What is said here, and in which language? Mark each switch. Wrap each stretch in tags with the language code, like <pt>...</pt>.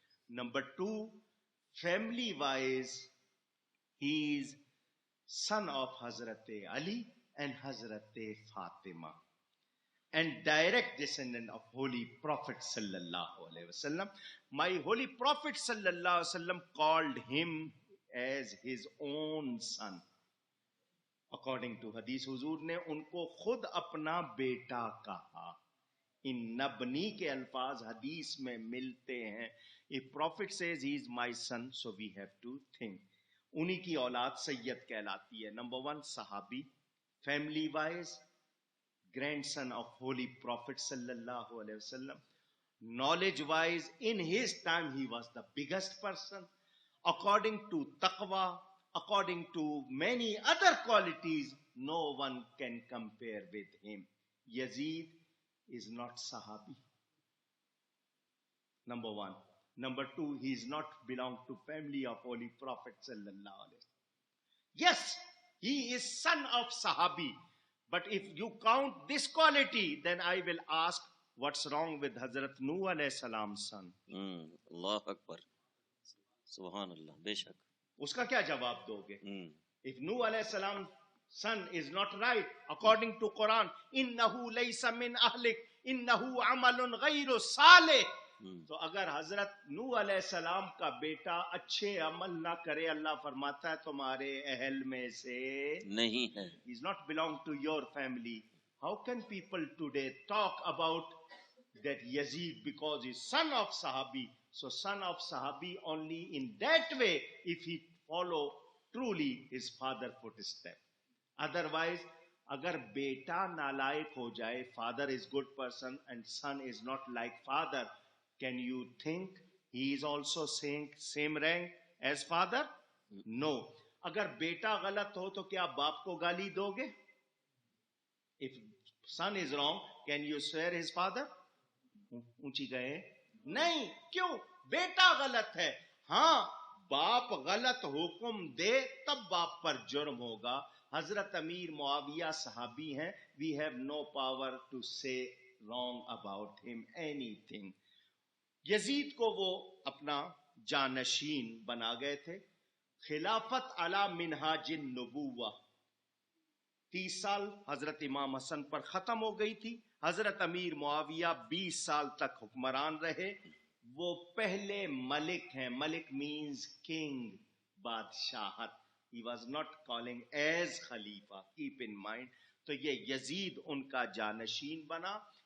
<en>Number two, family-wise, he is son of Hazrat Ali and Hazrat Fatima, and direct descendant of Holy Prophet sallallahu alaihi wasallam. My Holy Prophet sallallahu alaihi wasallam called him as his own son. According to Hadith,</en> <ur>Huzur نے ان کو خود اپنا بیٹا کہا. ان نبنی کے الفاظ حدیث میں ملتے ہیں.</ur> <en>If Prophet says he is my son, so we have to think.</en> <ur>انہی کی اولاد سید کہلاتی ہے.</ur> <en>Number one صحابی, family wise grandson of holy prophet صلی اللہ علیہ وسلم. Knowledge wise in his time he was the biggest person. According to تقوی, according to many other qualities, no one can compare with him. یزید is not صحابی. Number one. Number two, he is not belong to family of Holy Prophet sallallahu alaihi wasallam. Yes, he is son of Sahabi. But if you count this quality, then I will ask, what's wrong with Hazrat Nuh alayhi salam's son?</en> <ur>اللہ اکبر. سبحان اللہ. بے شک. اس کا کیا جواب دو گے؟</ur> <en>If Nuh alayhi salam's son is not right, according to Quran,</en> <ar>إِنَّهُ لَيْسَ مِنْ أَهْلِكَ إِنَّهُ عَمَلٌ غَيْرُ صَالِحٍ.</ar> <ur>تو اگر حضرت نوح علیہ السلام کا بیٹا اچھے عمل نہ کرے, اللہ فرماتا ہے تمہارے اہل میں سے نہیں ہے.</ur> <en>he is not belong to your family. How can people today talk about that Yazid because he is son of Sahabi? So son of Sahabi only in that way if he follow truly his father footstep. Otherwise,</en> <ur>اگر بیٹا نالائق ہو جائے,</ur> <en>father is good person and son is not like father, can you think he is also saying same rank as father? No.</en> <ur>اگر بیٹا غلط ہو تو کیا باپ کو گالی دو گے؟</ur> <en>If son is wrong, can you swear his father?</en> <ur>اونچی گئے نہیں. کیوں؟ بیٹا غلط ہے. ہاں, باپ غلط حکم دے تب باپ پر جرم ہوگا. حضرت امیر معاویہ صحابی ہیں.</ur> <en>We have no power to say wrong about him anything.</en> <ur>یزید کو وہ اپنا جانشین بنا گئے تھے. خلافت علی منہاج النبوہ 30 سال حضرت امام حسن پر ختم ہو گئی تھی. حضرت امیر معاویہ 20 سال تک حکمران رہے. وہ پہلے ملک ہیں.</ur> <en>ملک means king,</en> <ur>بادشاہت.</ur> <en>He was not calling as Khalifa. Keep in mind,</en> <ur>تو یہ یزید ان کا جانشین بنا.</ur>